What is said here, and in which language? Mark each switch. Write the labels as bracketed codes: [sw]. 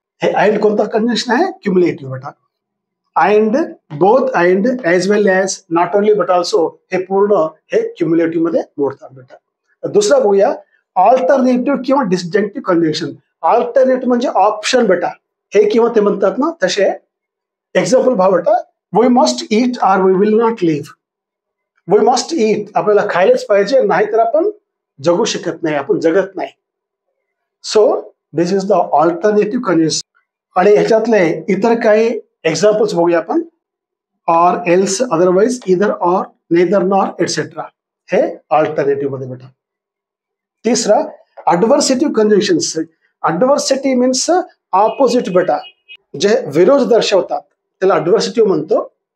[mr] हे आइंड कोणता कंजंक्शन आहे? क्युम्युलेटिव्ह बेटा। आइंड, both आइंड age well age, not only but also हे पूर्ण हे क्युम्युलेटिव्ह मध्ये मोडतात बेटा। दुसरा बघूया ऑल्टरनेटिव्ह किंवा डिस्जंक्टिव्ह कंजंक्शन। ऑल्टरनेटिव्ह म्हणजे ऑप्शन बेटा, हे किंवा ते म्हणतात ना तसे। [en] example [mr] पहा बेटा, [en] We must eat or we will not live. We must eat [mr] आपल्याला खायलाच पाहिजे, नाहीतर आपण जगू शकत नाही, आपण जगत नाही। [en] So this is the alternative conjunction. [mr] आणि ह्याच्यातले इतर काही एक्झाम्पल्स बघूया आपण। ऑर, एल्स, अदरवाइज, इधर और, नेदर नॉर एटसेट्रा हे ऑल्टरनेटिव्ह मध्ये बेटा। तिसरा अडव्हर्सेटिव्ह कंजंक्शन्स। [en] adversity means opposite [mr] बेटा, जे विरोध दर्शवतात त्याला अडव्हर्सेटिव्ह म्हणतो।